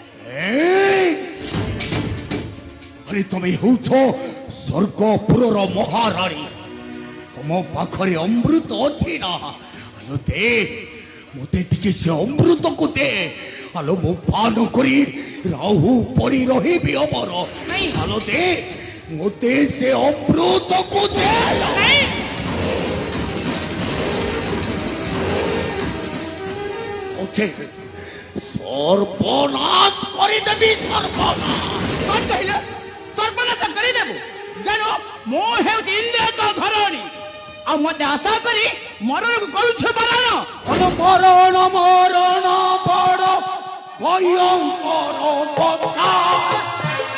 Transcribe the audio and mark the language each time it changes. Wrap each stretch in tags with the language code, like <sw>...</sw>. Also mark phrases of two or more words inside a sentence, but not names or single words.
<or>ଆରେ ତମେ ହେଉଛ ସ୍ୱର୍ଗପୁରର ମହାରାଣୀ, ତମ ପାଖରେ ଅମୃତ ଅଛି ନା? ଆଲୋ ଦେ, ମୋତେ ଟିକେ ସେ ଅମୃତକୁ ଦେ। ଆଲୋ ମୁଁ ପାନ କରି ରାହୁ ପରି ରହିବି ଅମର। ଆଲୋ ଦେ, ମୋତେ ସେ ଅମୃତକୁ ଦେ।</or> <bn>সর্বনাশ করে দেবি, সর্বনাশ।</bn> <or>କ'ଣ କହିଲ? ସର୍ବନାଶ କରିଦେବୁ? ଜାଣ ମୁଁ ହେଉଛି ଇନ୍ଦ୍ରଙ୍କ ଘରଣୀ, ଆଉ ମୋତେ ଆଶା କରି ମରଣକୁ କରୁଛ ମରଣ। ମରଣ ମରଣ ବଡ଼ ଭୟଙ୍କର କଥା।</or>